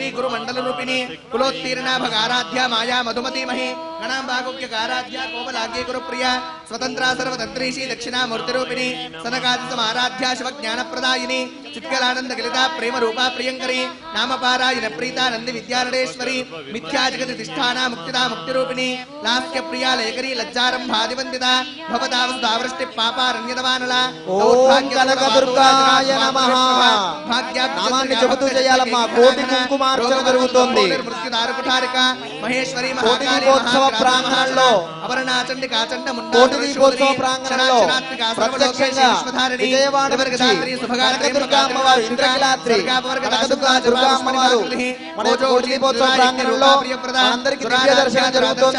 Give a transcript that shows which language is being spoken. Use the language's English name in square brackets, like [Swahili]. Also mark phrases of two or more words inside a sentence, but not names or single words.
[Sanskrit] गुरुमंडल रूपिणी कुलोत्तीर्णा भगाराध्या माया मधुमती मही गणांबागुक्य काराध्या कोमलाग्ये गुरुप्रिया स्वतंत्रा सर्वतंत्रीशी दक्षिणा मूर्ति रूपिणी सनकादि समाराध्या शिव ज्ञान प्रदायिनी चित्कलानंद गलिता प्रेम रूपा प्रियंकरी नामपारायण प्रीता नंदी विद्यारणेश्वरी मिथ्या जगति तिष्ठाना मुक्तिदा मुक्ति रूपिणी लास्क्य प्रिया लयकरी लज्जारंभादिवंदिता भवदावृष्टि पापारण्यदवानला ఓం కనకదుర్గాయ నమః [Telugu] నామాన్ని చెబుతూ చేయాలమ్మా కోటి కుంకుమార్చన జరుగుతోంది [Sanskrit] మహేశ్వరి [Telugu] కోటి దీపోత్సవ ప్రాంగణంలో కోటి దీపోత్సవ ప్రాంగణంలో ప్రత్యక్షంగా విజయవాడ నుంచి కనకదుర్గా అమ్మవారు ఇంద్రకీలాద్రి కనకదుర్గా దుర్గా అమ్మవారు మన కోటి దీపోత్సవ ప్రాంగణంలో అందరికీ దివ్య దర్శనం జరుగుతోంది.